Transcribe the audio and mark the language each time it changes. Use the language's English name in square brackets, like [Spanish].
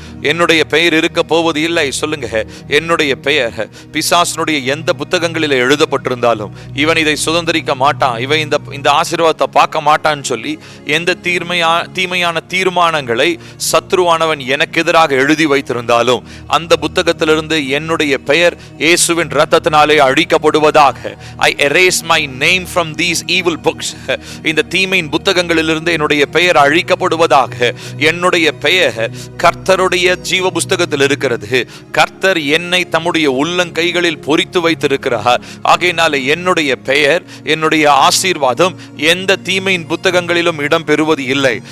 [Tamil] என்னுடைய பெயர் இருக்க போவது இல்லை. சொல்லுங்க, என்னுடைய பெயர் பிசாசனுடைய எந்த புத்தகங்களில் எழுதப்பட்டிருந்தாலும் இவன் இதை சுதந்திரிக்க மாட்டான், இவன் இந்த ஆசீர்வாதத்தை பார்க்க மாட்டான்னு சொல்லி எந்த தீமையான தீர்மானங்களை சத்ருவானவன் எனக்கு எதிராக எழுதி வைத்திருந்தாலும் அந்த புத்தகத்திலிருந்து என்னுடைய பெயர் இயேசுவின் இரத்தத்தினாலே அழிக்கப்படுவதாக. [English] I erase my name from these evil books. [Tamil] இந்த தீமையின் புத்தகங்களிலிருந்து என்னுடைய பெயர் அழிக்கப்படுவதாக. என்னுடைய பெயர் கர்த்தருடைய ஜீவ புஸ்தகத்தில் இருக்கிறது. கர்த்தர் என்னை தம்முடைய உள்ளங்கைகளில் பொறித்து வைத்திருக்கிறார். ஆகையினால என்னுடைய பெயர், என்னுடைய ஆசீர்வாதம் எந்த தீமையின் புத்தகங்களிலும் இடம் பெறுவது இல்லை.